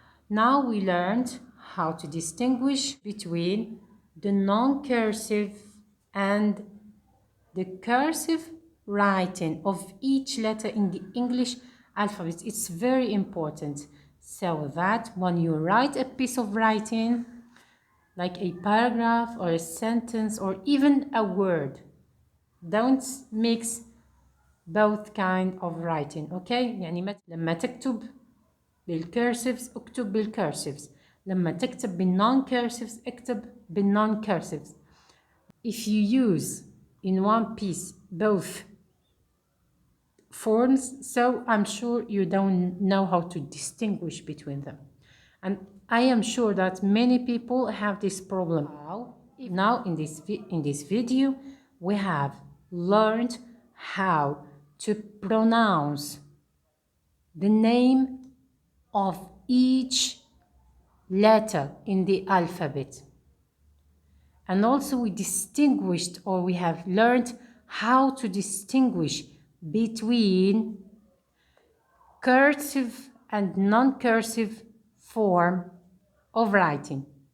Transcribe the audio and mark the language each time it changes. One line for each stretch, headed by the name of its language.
English: Now we learned how to distinguish between the non-cursive and the cursive writing of each letter in the English alphabet. It's very important, so that when you write a piece of writing, like a paragraph or a sentence or even a word, don't mix both kind of writing.
Arabic: Okay, يعني لما تكتب بالكيرسيفز اكتب بالكيرسيفز، لما تكتب بالنون كيرسيفز اكتب بالنون كيرسيفز.
English: If you use in one piece both forms, so I'm sure you don't know how to distinguish between them, and I am sure that many people have this problem. Now in this video we have learned how to pronounce the name of each letter in the alphabet, and also we distinguished, or we have learned how to distinguish between cursive and non-cursive form of writing.